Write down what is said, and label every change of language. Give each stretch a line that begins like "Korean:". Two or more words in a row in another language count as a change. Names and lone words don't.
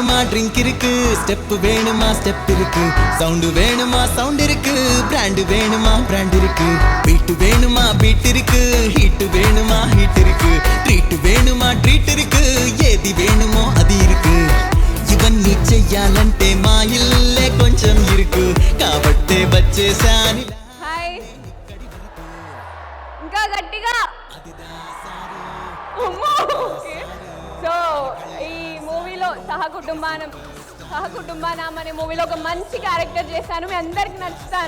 Tamil: ட்ரிங்க் இருக்கு, ஸ்டெப் வேணுமா ஸ்டெப் இருக்கு, சவுண்ட் வேணுமா சவுண்ட் இருக்கு, பிராண்ட் வேணுமா பிராண்ட் இருக்கு, பீட் வேணுமா பீட் இருக்கு, ஹீட் வேணுமா ஹீட் இருக்கு, ட்ரீட் வேணுமா ட்ரீட் இருக்கு, எது வேணுமோ அது இருக்கு.
Telugu: ఇవన్నీ చెయ్యాలంటే మా ఇల్లే కొంచెం ఇరుకు, కాబట్టే వచ్చేసాని. హాయ్, ఇంకా గట్టిగా. సో ఈ మూవీలో సహకుటుంబానం అనే మూవీలో ఒక మంచి క్యారెక్టర్ చేశాను, మీ అందరికి నచ్చుతాను.